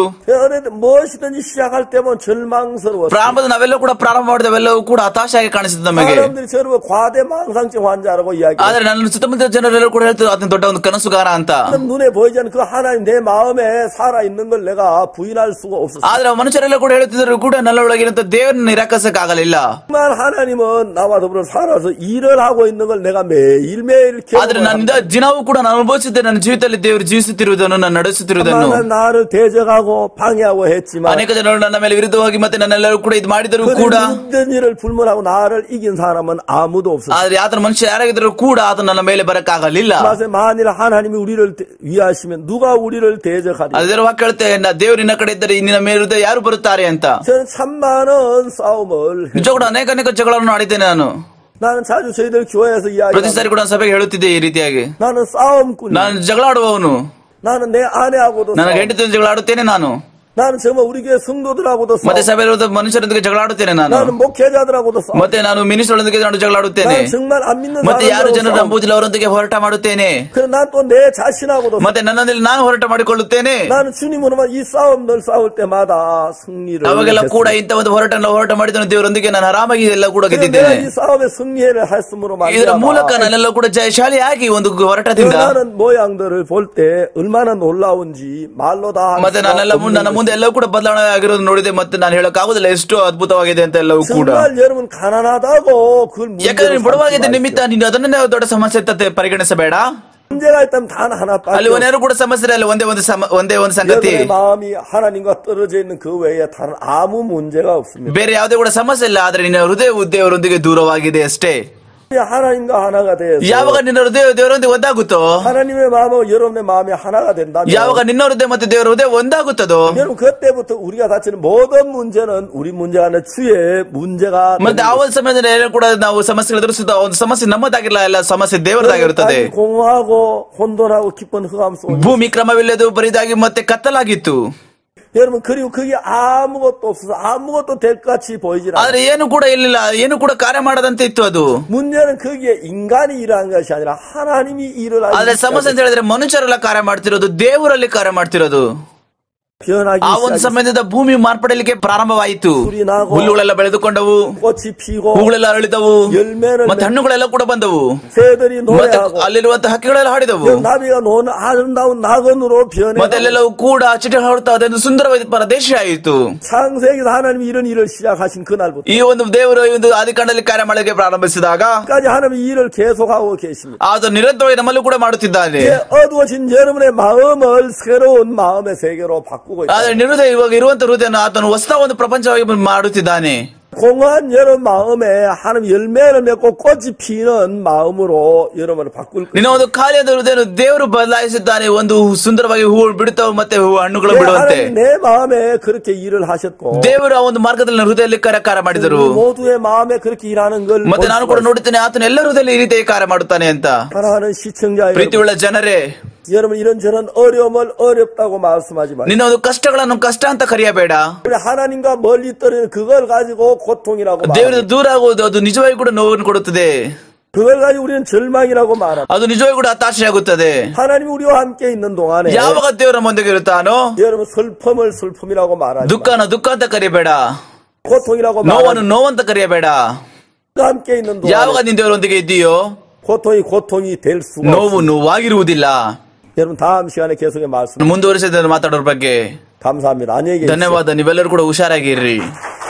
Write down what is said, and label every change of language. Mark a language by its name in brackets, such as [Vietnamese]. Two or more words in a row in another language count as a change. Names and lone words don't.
[Korean] 무엇이든지 시작할 때면 절망스러워. [Kannada] ಪ್ರಾರಂಭದ ನಾವೆಲ್ಲ ಕೂಡ ಪ್ರಾರಂಭ ಮಾಡಿದೆವೆಲ್ಲವೂ ಕೂಡ ಹತಾಶೆಯಾಗಿ ಕಾಣಿಸುತ್ತೆ ನಮಗೆ. [Korean] 사람들이 저를 과대망상증 환자라고 이야기. [Kannada] ಆದ್ರೆ ನನ್ನ ಸುತ್ತಮುತ್ತ ಜನರೆಲ್ಲರೂ ಕೂಡ ಹೇಳ್ತಾರೆ ಅದನ್ನ ದೊಡ್ಡ ಒಂದು ಕನಸುಗಾರ ಅಂತ. [Korean] 눈에 보이지 않는 그 하나님 내 마음에 살아 있는 걸 내가 부인할 수가 없었어. [Kannada] ಆದ್ರೆ ಮನುಷ್ಯರೆಲ್ಲ ಕೂಡ ಹೇಳ್ತಿದ್ರು ಕೂಡ ನನ್ನೊಳಗಿರಂತ ದೇವರನ್ನ ನಿರಾಕರಿಸಕ್ಕಾಗಲಿಲ್ಲ. [Korean] 정말 하나님은 나와 더불어 살아서 일을 하고 있는 걸 내가 매일매일 [Kannada] ಆದ್ರೆ ನನ್ನ ದಿನವೂ ಕೂಡ ನಾನು ಅನುಭವಿಸಿದ್ದೆ. ನನ್ನ ಜೀವಿತದಲ್ಲಿ ದೇವರು ಜೀವಿಸುತ್ತಿರುವುದನ್ನು ನಾನು ನಡೆಸುತ್ತಿರುವುದನ್ನು. [Korean] 나를 대적하고 방해하고 했지만 [Kannada] ಅನೇಕ ಜನರು ನನ್ನ ಮೇಲೆ ವಿರುದ್ಧವಾಗಿ ಮತ್ತೆ ನನ್ನೆಲ್ಲರೂ ಕೂಡ ಇದು ಮಾಡಿದರೂ ಕೂಡ [Korean] 모든 일을 불문하고 나를 이긴 사람은 아무도 없었어. [Kannada] ಆದ್ರೆ ಆತನ ಮನುಷ್ಯ ಯಾರಾಗಿದ್ರು ಕೂಡ ಆತ ನನ್ನ ಮೇಲೆ ಬರಕ್ಕಾಗಲಿಲ್ಲ. [Korean] 만일 하나님이 우리를 위하시면 누가 우리를 대적하리. [Kannada] ಅದರ ವಾಕ್ಯ ಹೇಳುತ್ತೆ ದೇವರು ನಿನ್ನ ಕಡೆ ಇದ್ದರೆ ನಿನ್ನ ಮೇಲೆ ಯಾರು ಬರುತ್ತಾರೆ ಅಂತ. [Korean] 저는 참 많은 싸움을 [Kannada] ನಿಜ ಕೂಡ ಅನೇಕ ಜಗಳಗಳನ್ನು ಆಡಿದ್ದೇನೆ ನಾನು. [Korean] 나는 자주 저희들 교회에서 이야기. [Kannada] ಪ್ರತಿ ಸಾರಿ ಕೂಡ ಸಭೆಗೆ ಹೇಳುತ್ತಿದ್ದೆ ಈ ರೀತಿಯಾಗಿ. [Korean] 나는 싸움꾼. [Kannada] ನಾನು ಜಗಳ ಆಡುವವನು. [Korean] 나는 내 아내하고도. [Kannada] ನನ್ನ ಹೆಂಡತಿಯೊಂದಿಗೆ ಜಗಳ ಆಡುತ್ತೇನೆ ನಾನು. [Korean] 나는 정말 우리 교회 성도들하고도 싸워. [Kannada] ಮತ್ತೆ ಸಭೆಯಲ್ಲಿರುವ ಮನುಷ್ಯರೊಂದಿಗೆ ಜಗಳ ಆಡುತ್ತೇನೆ ನಾನು. [Korean] 나는 목회자들하고도 싸워. [Kannada] ಮತ್ತೆ ನಾನು ಮಿನಿಸ್ಟರ್ಗಳೊಂದಿಗೆ ಜಗಳ ಆಡುತ್ತೇನೆ. [Korean] 나는 정말 안 믿는 [Kannada] ಮತ್ತೆ ಯಾರು ಜನರು ನಂಬುವುದಿಲ್ಲ ಅವರೊಂದಿಗೆ ಹೋರಾಟ ಮಾಡುತ್ತೇನೆ. [Korean] 그래 난 또 내 자신하고도. [Kannada] ಮತ್ತೆ ನನ್ನಲ್ಲಿ ನಾನು ಹೋರಾಟ ಮಾಡಿಕೊಳ್ಳುತ್ತೇನೆ. [Korean] 나는 주님으로만 이 싸움들 싸울 때마다 승리를. [Kannada] ಅವಾಗೆಲ್ಲ ಕೂಡ ಇಂಥ ಒಂದು ಹೋರಾಟ ಮಾಡಿದ ದೇವರೊಂದಿಗೆ ನಾನು ಆರಾಮಾಗಿ ಎಲ್ಲ ಕೂಡ ಗೆದ್ದಿದ್ದೇನೆ. [Korean] 이 싸움에 승리를 했음으로 말이야. [Kannada] ಇದರ ಮೂಲಕ ನಾನೆಲ್ಲ ಕೂಡ ಜಯಶಾಲಿಯಾಗಿ ಒಂದು ಹೋರಾಟದಿಂದ. [Korean] 나는 모양들을 볼 때 얼마나 놀라운지 말로 다. [Kannada] ಮತ್ತೆ ನನ್ನ ಮುಂದೆ ಎಲ್ಲವೂ ಕೂಡ ಬದಲಾವಣೆ ಆಗಿರೋದು ನೋಡಿದೆ. ಮತ್ತೆ ನಾನು ಹೇಳಕ್ಕಾಗುದಿಲ್ಲ ಎಷ್ಟು ಅದ್ಭುತವಾಗಿದೆ ಅಂತ ಎಲ್ಲವೂ ಕೂಡ. ಯಾಕಂದ್ರೆ ಬಡವಾಗಿದೆ ನಿಮಿತ್ತ ನೀನು ಅದನ್ನೇ ದೊಡ್ಡ ಸಮಸ್ಯೆ ಅಂತ ಪರಿಗಣಿಸಬೇಡ. [Korean] 문제가 있다면 단 하나. [Kannada] ಅಲ್ಲಿ ಒಂದೇನು ಕೂಡ ಸಮಸ್ಯೆ ಇಲ್ಲ. ಒಂದೇ ಒಂದು ಸಂಗತಿ. [Korean] 마음이 하나님과 떨어져 있는 그 외에 다른 아무 문제가 없습니다. [Kannada] ಬೇರೆ ಯಾವುದೇ ಕೂಡ ಸಮಸ್ಯೆ ಇಲ್ಲ. ಆದ್ರೆ ನಿನ್ನ ಹೃದಯವು ದೇವರೊಂದಿಗೆ ದೂರವಾಗಿದೆ ಅಷ್ಟೇ. [Korean] 하나님과 하나가 돼서. [Kannada] ಯಾವಾಗ ನಿನ್ನ ಹೃದಯ ದೇವರೊಂದಿಗೆ ಒಂದಾಗುತ್ತೋ. [Korean] 하나님의 마음과 여러분의 마음이 하나가 된다면. [Kannada] ಯಾವಾಗ ನಿನ್ನ ಹೃದಯ ಮತ್ತೆ ದೇವರ ಹೃದಯ ಒಂದಾಗುತ್ತದೋ. [Korean] 여러분 그때부터 우리가 다치는 모든 문제는 우리 문제가 아니라 주의 문제가. [Kannada] ಮತ್ತೆ ಆ ಒಂದು ಸಮಯದಲ್ಲಿ ಕೂಡ ನಾವು ಸಮಸ್ಯೆಗಳು ಎದುರಿಸುತ್ತ ಒಂದು ಸಮಸ್ಯೆ ನಮ್ಮದಾಗಿರಲ್ಲ, ಎಲ್ಲ ಸಮಸ್ಯೆ ದೇವರದಾಗಿರುತ್ತದೆ. [Korean] 공허하고 혼돈하고 깊은 흑암 속. [Kannada] ಭೂಮಿ ಕ್ರಮವಿಲ್ಲದು ಬರಿದಾಗಿ ಮತ್ತೆ ಕತ್ತಲಾಗಿತ್ತು. [Korean] 여러분 그리고 그게 아무것도 없어서 아무것도 될 것 같이 보이질 않아요. [Kannada] ಆದ್ರೆ ಏನು ಕೂಡ ಇರಲಿಲ್ಲ, ಏನು ಕೂಡ ಕಾರ್ಯ ಮಾಡದಂತೆ ಇತ್ತು ಅದು. [Korean] 문제는 거기에 인간이 일하는 것이 아니라 하나님이 일을 하고. [Kannada] ಆದ್ರೆ ಸಮಸ್ಯೆ ಅಂತ ಹೇಳಿದ್ರೆ ಮನುಷ್ಯರೆಲ್ಲ ಕಾರ್ಯ ಮಾಡ್ತಿರೋದು, ದೇವರಲ್ಲಿ ಕಾರ್ಯ ಮಾಡ್ತಿರೋದು. ಆ ಒಂದು ಸಮಯದಿಂದ ಭೂಮಿ ಮಾರ್ಪಡಲಿಕ್ಕೆ ಪ್ರಾರಂಭವಾಯಿತು. ಹುಲ್ಲುಗಳೆಲ್ಲ ಬೆಳೆದುಕೊಂಡವು, ಹೂಗಳೆಲ್ಲ ಅರಳಿದವು, ಮತ್ತೆ ಹಣ್ಣುಗಳೆಲ್ಲ ಕೂಡ ಬಂದವು, ಅಲ್ಲಿರುವಂತಹ ಹಕ್ಕಿಗಳೆಲ್ಲ ಹಾಡಿದವು, ಮತ್ತೆ ಅಲ್ಲೆಲ್ಲವೂ ಕೂಡ ಚಿಟಿ ಹಾಡುತ್ತಾ ಅದೊಂದು ಸುಂದರವಾದ ಪ್ರದೇಶ ಆಯಿತು. ಈ ಒಂದು ದೇವರು ಈ ಒಂದು ಆದಿಕಾಂಡದಲ್ಲಿ ಕಾರ್ಯ ಮಾಡಲಿಕ್ಕೆ ಪ್ರಾರಂಭಿಸಿದಾಗ ಅದು ನಿರಂತರವಾಗಿ ನಮ್ಮಲ್ಲೂ ಕೂಡ ಮಾಡುತ್ತಿದ್ದಾನೆ. ಆದ್ರೆ ಹೃದಯ ಇವಾಗ ಇರುವಂತ ಹೃದಯ ಆತನು ಹೊಸ ಒಂದು ಪ್ರಪಂಚವಾಗಿ ಮಾಡುತ್ತಿದ್ದಾನೆ. [Korean] 공허한 여러분 마음에 하나님 열매를 맺고 꽃이 피는 마음으로 여러분을 바꿀 거예요. [Kannada] ನಿನ್ನ ಒಂದು ಖಾಲಿಯಾದ ಹೃದಯವನ್ನು ದೇವರು ಬದಲಾಯಿಸಿದ್ದಾನೆ. ಒಂದು ಸುಂದರವಾಗಿ ಹೂ ಬಿಡುತ್ತವೆ ಮತ್ತೆ ಹಣ್ಣುಗಳು ಬಿಡುವಂತೆ. [Korean] 내 마음에 그렇게 일을 하셨고 [Kannada] ದೇವರು ಆ ಒಂದು ಮಾರ್ಗದಲ್ಲಿ ಹೃದಯದಲ್ಲಿ ಕಾರ್ಯ ಮಾಡಿದರು. [Korean] 모두의 마음에 그렇게 일하는 걸 [Kannada] ಮತ್ತೆ ನಾನು ಕೂಡ ನೋಡುತ್ತೇನೆ ಆತನ ಎಲ್ಲ ಹೃದಯದಲ್ಲಿ ಈ ರೀತಿ ಕಾರ್ಯ ಮಾಡುತ್ತಾನೆ ಅಂತ. [Korean] 사랑하는 시청자 [Kannada] ಪ್ರೀತಿಯುಳ್ಳ ಜನರೇ, [Korean] 여러분 이런저런 어려움을 어렵다고 말씀하지 마세요. [Kannada] ನಿನ್ನ ಒಂದು ಕಷ್ಟಗಳನ್ನು ಕಷ್ಟ ಅಂತ ಕರೆಯಬೇಡ. [Korean] 하나님과 멀리 떨어지는 그걸 가지고 고통이라고 말합니다. [Kannada] ದೇವರಿಂದ ದೂರ ಆಗುವುದು ಅದು ನಿಜವಾಗಿ ಕೂಡ ನೋವನ್ನು ಕೊಡುತ್ತದೆ. [Korean] 그걸 가지고 우리는 절망이라고 말합니다. [Kannada] ಅದು ನಿಜವಾಗಿ ಕೂಡ ಹತಾಶೆಯಾಗುತ್ತದೆ. [Korean] 하나님이 우리와 함께 있는 동안에 [Kannada] ಯಾವಾಗ ದೇವರ ಮುಂದೆ ಇರುತ್ತಾನೋ [Korean] 여러분 슬픔을 슬픔이라고 말하지 마세요. [Kannada] ದುಃಖನ ದುಃಖ ಅಂತ ಕರೆಯಬೇಡ, [Korean] 고통이라고 [Kannada] ನೋವನ್ನು ನೋವಂತ ಕರೆಯಬೇಡ. [Korean] 함께 있는 동안에 [Kannada] ಯಾವಾಗ ನೀನು ದೇವರೊಂದಿಗೆ ಇದ್ದೀಯೋ [Korean] 고통이 될 수가 [Kannada] ನೋವು ನೋವಾಗಿರುವುದಿಲ್ಲ. [Korean] 여러분 다음 시간에 계속해 말씀 [Kannada] ಮುಂದುವರಿಸಿದ ಮಾತಾಡೋರ ಬಗ್ಗೆ [Korean] 감사합니다. 안녕히 계십시오. [Kannada] ಧನ್ಯವಾದ. ನೀವೆಲ್ಲರೂ ಕೂಡ ಹುಷಾರಾಗಿರ್ರಿ.